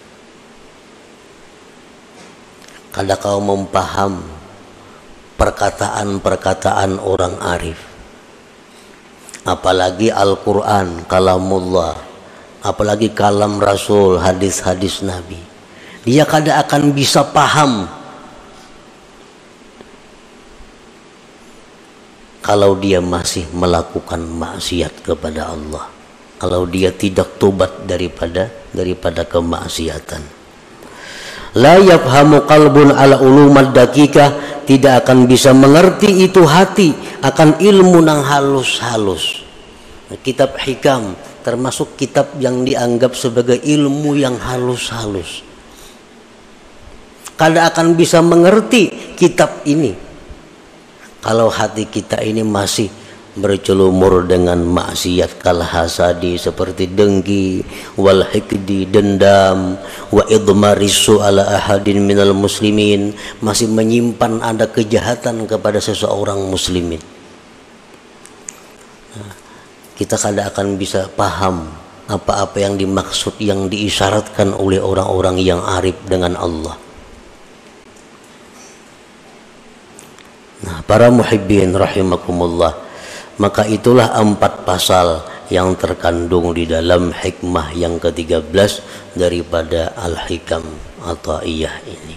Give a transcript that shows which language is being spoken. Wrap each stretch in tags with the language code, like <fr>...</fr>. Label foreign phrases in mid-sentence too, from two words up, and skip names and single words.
<bjn>Kalau kau mempaham perkataan-perkataan orang arif, apalagi Al-Quran, kalamullah, apalagi kalam Rasul, hadis-hadis Nabi, dia kada akan bisa paham kalau dia masih melakukan maksiat kepada Allah, kalau dia tidak tobat daripada kemaksiatan.</bjn> <ar>لا يفهم قلب على علوم دقيقة,</ar> <bjn>tidak akan bisa mengerti itu hati akan ilmu nang halus-halus. Kitab hikam termasuk kitab yang dianggap sebagai ilmu yang halus-halus. Kada akan bisa mengerti kitab ini kalau hati kita ini masih bercelumur dengan maksiat</bjn> <ar>كالحسد,</ar> <bjn>seperti dengki,</bjn> <ar>والحقد,</ar> <bjn>dendam,</bjn> <ar>وإضمار السوء على أحد من المسلمين,</ar> <bjn>masih menyimpan ada kejahatan kepada seseorang muslimin. Kita kada akan bisa paham apa-apa yang dimaksud, yang diisyaratkan oleh orang-orang yang arif dengan Allah. Nah, para</bjn> <ar>محبين رحمكم الله,</ar> <bjn>maka itulah 4 pasal yang terkandung di dalam hikmah yang ke-13 daripada Al-Hikam Athaiyah ini.</bjn>